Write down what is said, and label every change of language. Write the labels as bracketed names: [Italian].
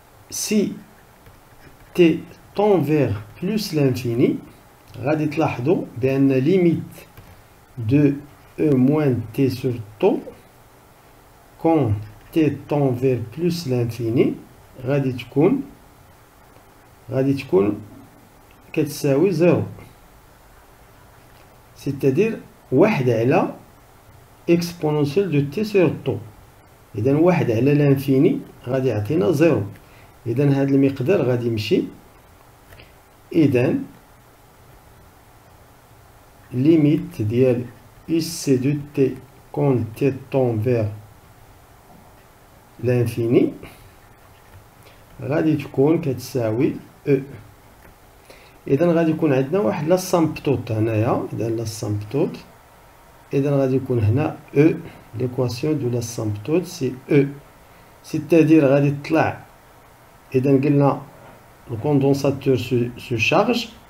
[French] Si T tend vers plus l'infini، [Arabic] غادي تلاحظوا بأن [French] limite de E moins T sur taux quand T tend vers plus l'infini [Arabic] غادي تكون كتساوي [French] 0، c'est-à-dire 1 على exponentielle de T sur taux. [Arabic] إذا 1 على l'infini غادي يعطينا 0. إذا هذا المقدار غادي يمشي. [French] إذا limite ديال UC de T quand T tend vers l'infini [Arabic] غادي تكون كتساوي [French] E. [Arabic] إذا غادي يكون عندنا واحد لاسامبتوت هنايا. إذا لاسامبتوت، إذا غادي يكون هنا E. [French] l'équation de l'asymptote c'est E، c'est-à-dire [Arabic] غادي تطلع. إذا قلنا [French] le condensateur se charge.